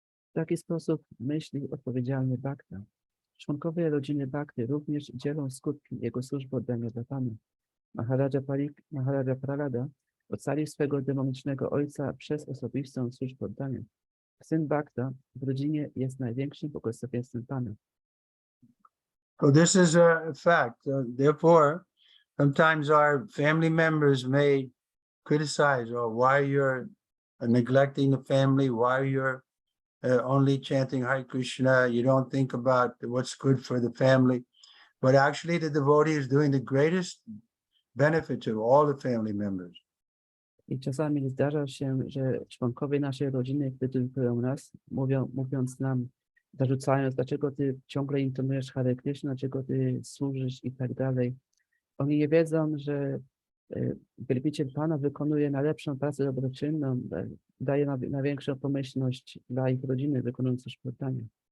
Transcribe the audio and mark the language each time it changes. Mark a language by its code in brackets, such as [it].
[pl] W taki sposób myśli odpowiedzialny Bhakta. Członkowie rodziny Bhakty również dzielą skutki jego służby oddania dla Pana. Maharaja Prahlada ocalił swego demonicznego ojca przez osobistą służbę oddania. Syn Bhakta w rodzinie jest największym błogosławieństwem Pana. [en] So this is a fact. Therefore, sometimes our family members may criticize, or why you're neglecting the family, why you're only chanting Hare Krishna, you don't think about what's good for the family. But actually the devotee is doing the greatest benefit to all the family members. [pl] I czasami zdarza się, że członkowie naszej rodziny krytykują nas, mówiąc nam, zarzucając, dlaczego ty ciągle intonujesz Hare Krishna, dlaczego ty służysz i tak dalej. Oni nie wiedzą, że wielbiciel Pana wykonuje najlepszą pracę dobroczynną, daje największą pomyślność dla ich rodziny, wykonując spotkanie.